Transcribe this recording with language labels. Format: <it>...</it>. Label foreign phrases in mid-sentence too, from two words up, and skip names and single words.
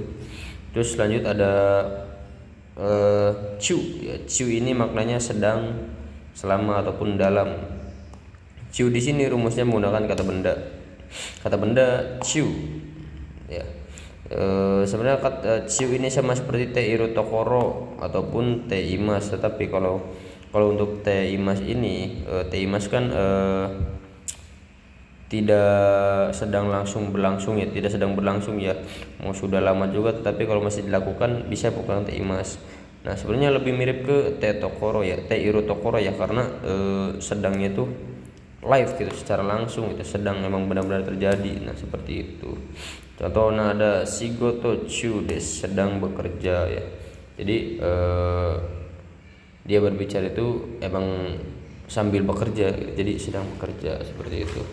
<id>Terus lanjut ada cu ya. Cu ini maknanya sedang, selama ataupun dalam. Cu di sini rumusnya menggunakan kata benda cu ya. Sebenarnya kata cu ini sama seperti</id> <ja>ているところ</ja> <id>ataupun</id> <ja>ています,</ja> <id>tetapi kalau untuk</id> <ja>ています</ja> <id>ini,</id> <ja>ています</ja> <id>kan tidak sedang berlangsung ya, mau sudah lama juga, tetapi kalau masih dilakukan bisa bukan te imas. Nah, sebenarnya lebih mirip ke</id> <ja>てところ</ja> <id>ya,</id> <ja>ているところ</ja> <id>ya, karena sedangnya itu live gitu, secara langsung itu, sedang memang benar-benar terjadi. Nah, seperti itu. Contohnya ada</id> <ja>仕事中です,</ja> <id>sedang bekerja ya, jadi dia berbicara itu emang sambil bekerja, jadi sedang bekerja, seperti itu.</id>